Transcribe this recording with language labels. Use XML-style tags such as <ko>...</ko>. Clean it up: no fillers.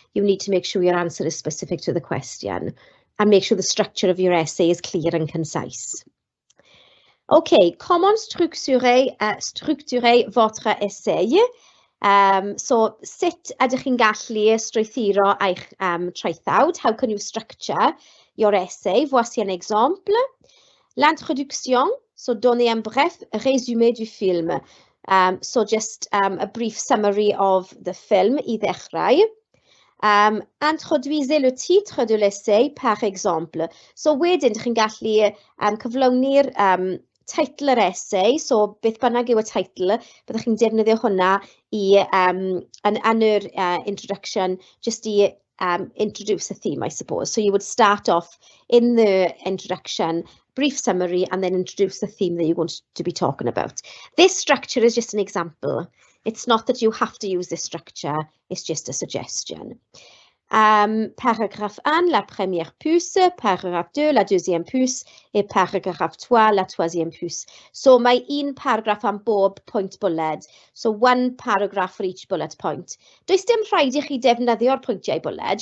<en>You need to make sure your answer is specific to the question and make sure the structure of your essay is clear and concise.</en> <fr>Okay, comment structurer votre essay?</fr> <cy>So, sut ydych chi'n gallu strwythuro eich traethawd?</cy> <en>How can you structure your essay?</en> <fr>Voici un exemple. L'introduction, so donner un bref résumé du film.</fr> <en>So just a brief summary of the film</en> <cy>I ddechrau.</cy> <fr>Introduisez le titre de l'essai, par exemple.</fr> <cy>So wedyn, ydych chi'n gallu cyflawni'r teitl yr essay, so beth bynnag yw y teitl, byddwch chi'n defnyddio hwnna I yn yr introduction,</cy> <en>just I introduce a theme, I suppose. So you would start off in the introduction, brief summary, and then introduce the theme that you're going to be talking about. This structure is just an example. It's not that you have to use this structure, it's just a suggestion.</en> <fr>Paragraphe 1, la première puce, paragraphe 2, la deuxième puce, et paragraphe 3, la troisième puce.</fr> <cy>So mae un paragraph am bob point bullet.</cy> <en>So one paragraph for each bullet point.</en> <cy>Does dim rhaid I chi defnyddio'r pwyntiau bullet.</cy>